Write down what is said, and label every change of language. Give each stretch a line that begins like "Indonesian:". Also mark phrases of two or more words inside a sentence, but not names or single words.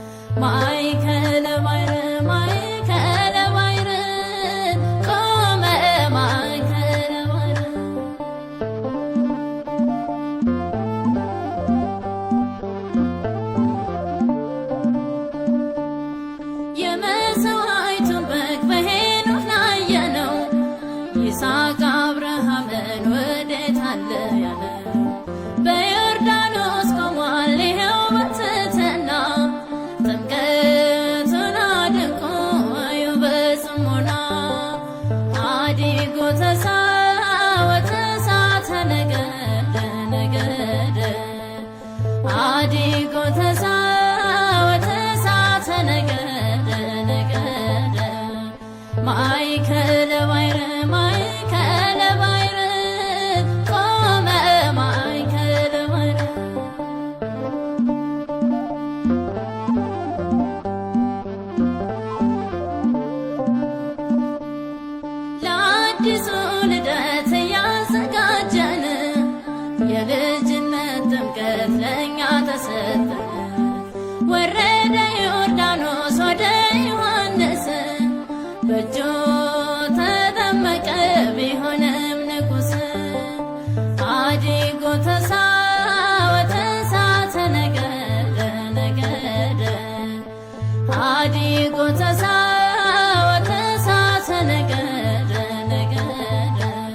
Geez: ማእከለ ባሕር ማእከለ ባሕር ቆመ ማእከለ ባሕር
Amharic: የመሥዋዕቱን በግ በሄኖክ ላየነው ይስሐቅ አብርሃምን ወዴት አለ ያለው በዮርዳኖስ ቆሟል ይኸው በትሕትና ጥምቀቱን አድንቆ እዩ በጽሞና
Geez: ኀዲጎ ተሳወተ እሳተ ነገደ ነገደ ኀዲጎ ተሳወተ እሳተ ነገደ ነገደ ማእከለ ባሕር ማእከለ ባሕር ቆመ ማእከለ ባሕር
Amharic: ለአዲሱ ልደት እያዘጋጀን የልጅነት ጥምቀት ለእኛ ተሰጠን። ወረደ ዮርዳኖስ ወደ ዮሐንስ በእጁ ተጠመቀ ቢሆንም ንጉሥ
Geez: ኀዲጎ ተሳወተ እሳተ ነገደ ነገደ ኀዲጎ ተሳወተ እሳተ ነገደ ነገደ